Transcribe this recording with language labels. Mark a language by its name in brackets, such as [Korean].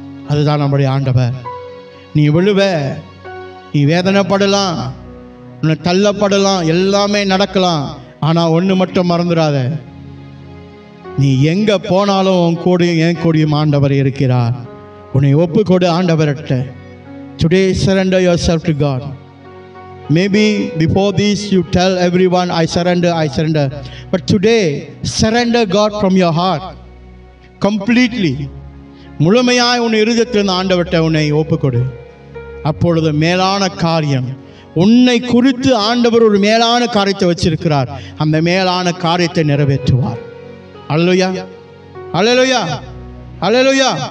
[Tamil] அதுதான் நம்முடைய ஆண்டவர். நீ விழுவ, நீ வேதனைப்படலாம், உன்னை தள்ளப்படலாம், எல்லாமே நடக்கலாம். ஆனால் ஒன்று மட்டும் மறந்துடாத, நீ எங்கே போனாலும் உன் கூடயும் என் கூடயும் ஆண்டவர் இருக்கிறார். உன்னை ஒப்பு கொடு ஆண்டவர்கிட்ட. [English] Today surrender yourself to God. Maybe before this you tell everyone, I surrender, I surrender. But today surrender God from your heart completely. [Tamil] முழுமையாய் உன் இருதயத்திலிருந்து ஆண்டவர்கிட்ட உன்னை ஒப்பு கொடு. அப்பொழுது மேலான காரியம், உன்னை குறித்து ஆண்டவர் ஒரு மேலான காரியத்தை வச்சிருக்கிறார். அந்த மேலான காரியத்தை நிறைவேற்றுவார். அல்லேலூயா, அல்லேலூயா, அல்லேலூயா.